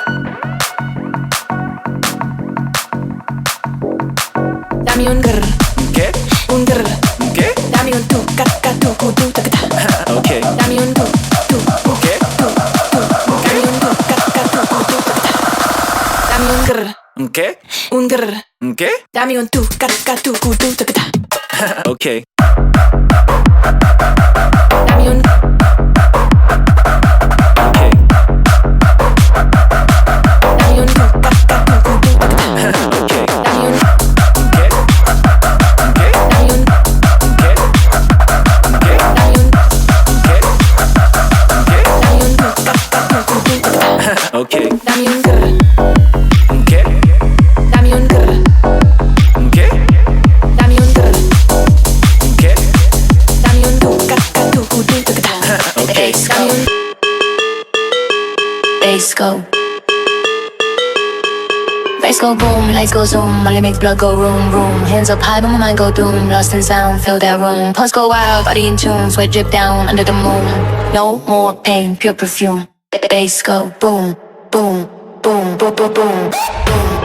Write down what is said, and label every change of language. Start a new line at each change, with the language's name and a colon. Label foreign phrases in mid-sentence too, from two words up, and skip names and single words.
Spanish: Dame un grr. ¿Qué? Un grr. ¿Qué? Dame un tu, Okay. Dame un tu, ¿Qué? Dame un tu, ¿Qué? ¿Qué? Dame un tu, ca, tu, cu, tu, ta, ta. Ok. Dame un. Ok. Dame un tu, ca, tu, cu, tu, ta, ta. Ok. Dame un. ¿Qué? ¿Qué? Dame un. ¿Qué? ¿Qué? Dame un. ¿Qué? ¿Qué? Dame un tu, ca, tu, cu, tu, ta, ta. Ok. Dame un. ¿Qué? Dame un. ¿Qué? Dame un. ¿Qué? Dame un tu, ca, tu, cu, tu, ta, ta. Ok. Dame un.
English: Bass go. Bass go boom, lights go zoom, money makes blood go room, room. Hands up high, but my mind go doom. Lost in sound, fill that room. Pulse go wild, body in tune, sweat drip down under the moon. No more pain, pure perfume. Bass go boom, boom, boom, boom, boom, boom, boom.